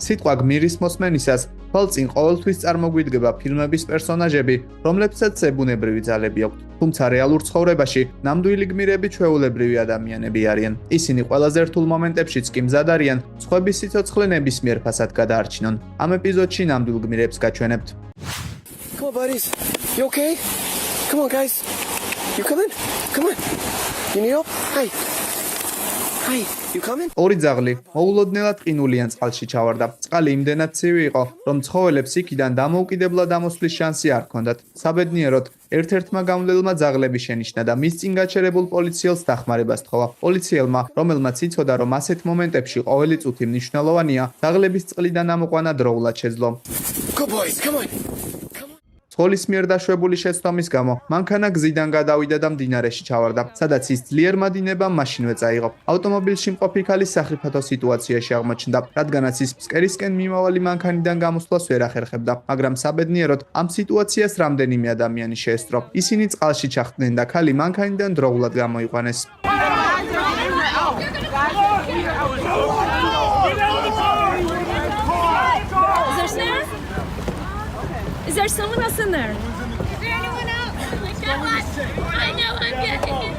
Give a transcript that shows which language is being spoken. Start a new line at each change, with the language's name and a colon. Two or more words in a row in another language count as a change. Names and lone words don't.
Georgian: სიტყვა გმირის მოსმენისას თვალწინ ყოველთვის წარმოგვიდგება ფილმების პერსონაჟები, რომლებსაც ზებუნებრივი ძალები აქვთ. თუმცა რეალურ ცხოვრებაში ნამდვილი გმირები ჩვეულებრივი ადამიანები არიან. ისინი ყველაზე რთულ მომენტებშიც კი მზად არიან სხვების სიცოცხლე ნებისმიერ ფასად გადაარჩინონ. ამ ეპიზოდში ნამდვილ გმირებს გაჩვენებთ.
English: Come on, buddies. You okay? Come on, guys. You coming? Come on. You need help? Hi. Hi. You coming?
Georgian: ორი ძაღლი მოულოდნელად ყინულიან წყალში ჩავარდა. წყალი იმდენად ცივი იყო, რომ ცხოველებს იქიდან დამოუკიდებლად ამოსვლის შანსი არ ჰქონდათ. საბედნიეროდ, ერთ-ერთმა გამვლელმა ძაღლები შენიშნა და მის წინ გაჩერებულ პოლიციელს დახმარება სთხოვა. პოლიციელმა, რომელმაც იცოდა, რომ ასეთ მომენტებში ყოველი წუთი მნიშვნელოვანია, ძაღლების წყლიდან ამოყვანა დროულად შეძლო.
English: Good boys. Come on.
Georgian: ცხოვლის მიერ დაშვებული შეცდომის გამო მანქანა გზიდან გადავიდა და მდინარეში ჩავარდა, სადაც ის ძლიერმა დინებამ მაშინვე წაიღო. ავტომობილში მყოფი ქალის სახიფათო სიტუაციაში აღმოჩნდა, რადგანაც ის ფსკერისკენ მიმავალი მანქანიდან გამოსვლას ვერ ახერხებდა, მაგრამ საბედნიეროდ ამ სიტუაციას რამდენიმე ადამიანი შეესწრო. ისინი წყალში ჩახტნენ და ქალი მანქანიდან დროულად გამოიყვანეს.
English: Is there someone else in there? Is there anyone else? I know I'm getting it.